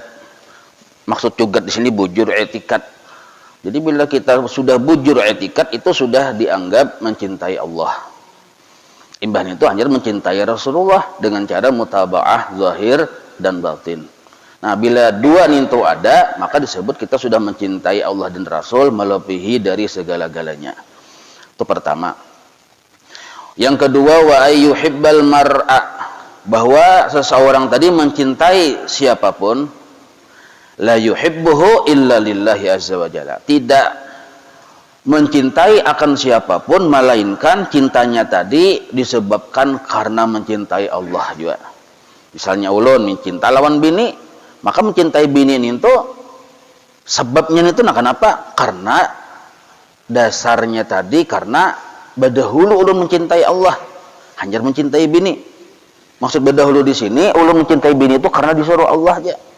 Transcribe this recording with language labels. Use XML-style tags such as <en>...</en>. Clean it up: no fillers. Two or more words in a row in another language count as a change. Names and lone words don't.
<bjn>Maksud cugat di sini bujur etikat. Jadi bila kita sudah bujur etikat, itu sudah dianggap mencintai Allah. Imbahnya itu hanya mencintai Rasulullah dengan cara mutaba'ah zahir dan batin.</bjn> <id>Nah, bila dua itu ada, maka disebut kita sudah mencintai Allah dan Rasul melebihi dari segala-galanya. Itu pertama. Yang kedua,</id> <ar>وأن يحب المرء,</ar> <id>bahwa seseorang tadi mencintai siapapun,</id> <ar>لا يحبه إلا لله عز وجل,</ar> <id>tidak mencintai akan siapapun melainkan cintanya tadi disebabkan karena mencintai Allah juga.</id> <bjn>Misalnya ulun mencinta lawan bini, maka mencintai bini itu sebabnya itu kenapa? Karena dasarnya tadi karena berdahulu ulun mencintai Allah, hanya mencintai bini. Maksud berdahulu di sini ulun mencintai bini itu karena disuruh Allah aja.</bjn>